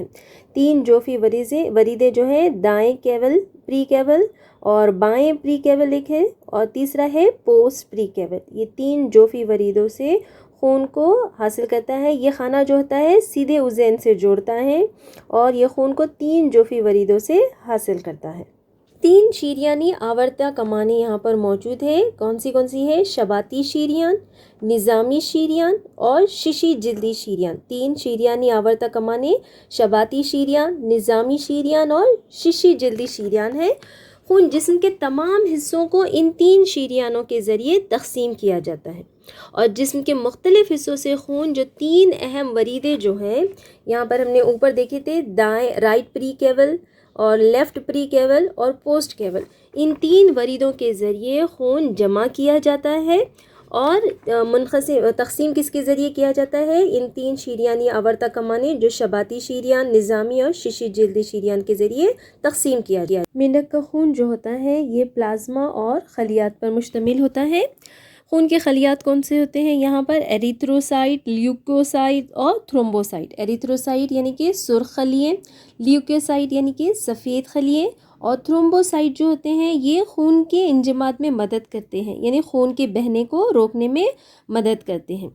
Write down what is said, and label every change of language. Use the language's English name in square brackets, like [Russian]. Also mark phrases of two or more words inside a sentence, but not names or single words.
[Hindi] 3 जोफ़ी वरीदे जो हैं दाएं [English] caval pre caval [Hindi] और बाएं [English] pre caval [Hindi] एक है और तीसरा है [English] post pre caval. [Hindi] ये 3 जोफ़ी वरीदों से खून को हासिल करता है। ये खाना जो होता है सीधे उज़ैन से जोड़ता है और ये खून को 3 जोफ़ी वरीदों से हासिल करता है। 3 शीरियानी आवर्ता कमानें यहाँ पर मौजूद है। कौन सी है? शबाती शीरियान, निज़ामी शीरियान और शिशी जिल्दी शीरियान। 3 शीरियानी आवर्ता कमानें शबाती शीरियान, निज़ामी शीरियान और शिशी जिल्दी शीरियान है। खून जिस्म के तमाम हिस्सों को इन 3 शीरियानों के ज़रिए तक़सीम किया जाता है और जिस्म के मुख्तलिफ़ हिस्सों से खून जो 3 अहम वरीदे जो हैं यहाँ पर हमने ऊपर देखे थे दाएं [English] right pre caval [Hindi] और [English] left pre caval [Hindi] और [English] post caval, [Hindi] इन 3 वरीदों के ज़रिए खून जमा किया जाता है और मुनक़सिम तक़सीम किसके ज़रिए किया जाता है? इन 3 शीरियानी आवर्ता कमानें जो शबाती शीरियान, निज़ामी और शिशी जिल्दी शीरियान के ज़रिए तक़सीम किया गया। मेंढक का खून जो होता है ये प्लाज्मा और खलियात पर मुश्तमिल होता है। खून के खलियात कौन से होते हैं? यहाँ पर एरिथ्रोसाइट, ल्यूकोसाइट और थ्रोम्बोसाइट। एरिथ्रोसाइट यानी कि सुर्ख खलिए, ल्यूकोसाइट यानी कि सफ़ेद खलिए और थ्रोम्बोसाइट जो होते हैं ये खून के इंजमात में मदद करते हैं यानी खून के बहने को रोकने में मदद करते हैं।